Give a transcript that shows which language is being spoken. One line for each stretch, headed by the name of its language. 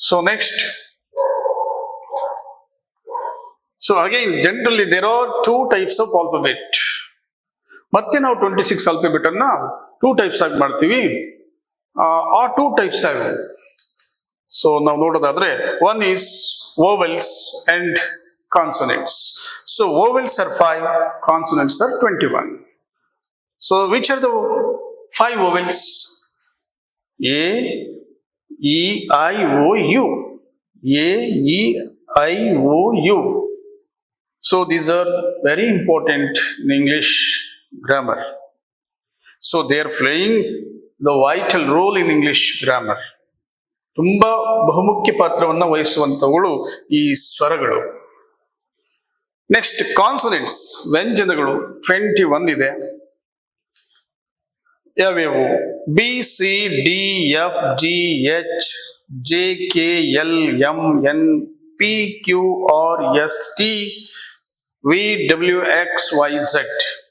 English: Next, again generally there are 2 types of alphabet.
Kannada: ಮತ್ತೆ ನಾವು 26 alphabet ಅನ್ನ 2 ಟೈಪ್ಸ್ ಆಗಿ ಮಾಡ್ತೀವಿ. ಆ 2 ಟೈಪ್ಸ್ ಆಗಿ ನಾವು ನೋಡೋದಾದ್ರೆ,
English: One is vowels and consonants. Vowels are 5, consonants are 21. Which are the 5 vowels? A, E, I, O, U. A, E, I, O, U. These are very important in English grammar. They are playing the vital role in English grammar.
Kannada: ತುಂಬಾ ಬಹುಮುಖ್ಯ ಪಾತ್ರವನ್ನ ವಹಿಸುವಂತವುಗಳು ಈ ಸ್ವರಗಳು. Next, consonants, ವ್ಯಂಜನಗಳು 21 ಇದೆ. ಯಾವ್ಯಾವು?
English: B, C, D, F, G, H, J, K, L, M, N, P, Q, R, S, T, V, W, X, Y, Z.